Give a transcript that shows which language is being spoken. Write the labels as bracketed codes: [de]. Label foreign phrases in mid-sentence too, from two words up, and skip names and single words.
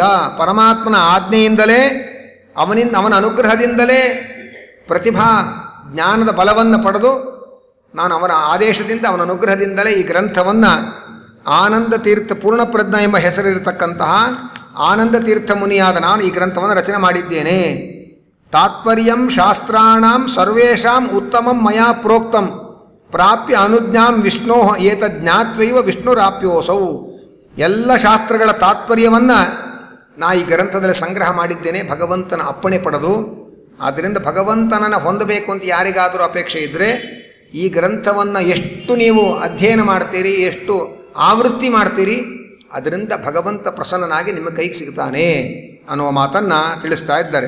[kn] ಪರಮಾತ್ಮನ ಆಜ್ಞೆಯಿಂದಲೇ, ಅವನ ಅನುಗ್ರಹದಿಂದಲೇ ಪ್ರತಿಭಾ ಜ್ಞಾನದ ಬಲವನ್ನು ಪಡೆದು ನಾನು ಅವನ ಆದೇಶದಿಂದ, ಅವನ ಅನುಗ್ರಹದಿಂದಲೇ ಈ ಗ್ರಂಥವನ್ನು ಆನಂದ ತೀರ್ಥ ಪೂರ್ಣಪ್ರಜ್ಞ ಎಂಬ ಹೆಸರಿರತಕ್ಕಂತಹ ಆನಂದ ತೀರ್ಥ ಮುನಿಯಾದ ನಾನು ಈ ಗ್ರಂಥವನ್ನು ರಚನೆ ಮಾಡಿದ್ದೇನೆ. [sa] ತಾತ್ಪರ್ಯಂ ಶಾಸ್ತ್ರಾಣಾಂ ಸರ್ವೇಷಾಂ ಉತ್ತಮಂ ಮಯಾ ಪ್ರೋಕ್ತಂ ಪ್ರಾಪ್ಯ ಅನುಜ್ಞಾಂ ವಿಷ್ಣೋ ಏತಜ್ಞಾತ್ವೈವ ವಿಷ್ಣುರಾಪ್ಯೋಸೌ. [kn] ಎಲ್ಲ ಶಾಸ್ತ್ರಗಳ ತಾತ್ಪರ್ಯವನ್ನು ನಾ ಈ ಗ್ರಂಥದಲ್ಲಿ ಸಂಗ್ರಹ ಮಾಡಿದ್ದೇನೆ, ಭಗವಂತನ ಅಪ್ಪಣೆ ಪಡೆದು. ಆದ್ದರಿಂದ ಭಗವಂತನನ್ನು ಹೊಂದಬೇಕು ಅಂತ ಯಾರಿಗಾದರೂ ಅಪೇಕ್ಷೆ ಇದ್ದರೆ ಈ ಗ್ರಂಥವನ್ನು ಎಷ್ಟು ನೀವು ಅಧ್ಯಯನ ಮಾಡ್ತೀರಿ, ಎಷ್ಟು ಆವೃತ್ತಿ ಮಾಡ್ತೀರಿ, ಅದರಿಂದ ಭಗವಂತ ಪ್ರಸನ್ನನಾಗಿ ನಿಮ್ಮ ಕೈಗೆ ಸಿಗ್ತಾನೆ ಅನ್ನುವ ಮಾತನ್ನು ತಿಳಿಸ್ತಾ ಇದ್ದಾರೆ.